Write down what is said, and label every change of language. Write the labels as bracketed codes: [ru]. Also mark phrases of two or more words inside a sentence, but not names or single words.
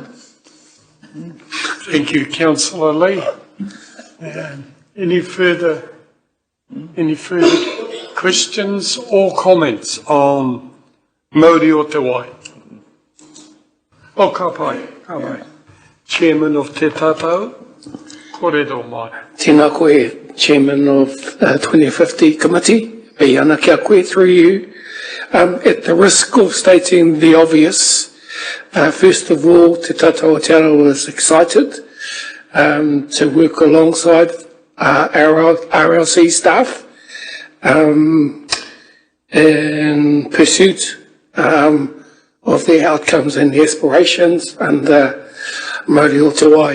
[en] Thank you, Councillor Lee. Any further questions or comments on Māori o Te Wai? [mi] Ka pai. [en] Chairman of Te Tātou, [mi] kōrero mai. Tēnā koe, [en] Chairman of 2050 Committee, [mi] me ana kia koe [en] through you. At the risk of stating the obvious, first of all, Te Tātou Aotearoa was excited to work alongside our RLC staff in pursuit of the outcomes and the aspirations under Māori o Te Wai.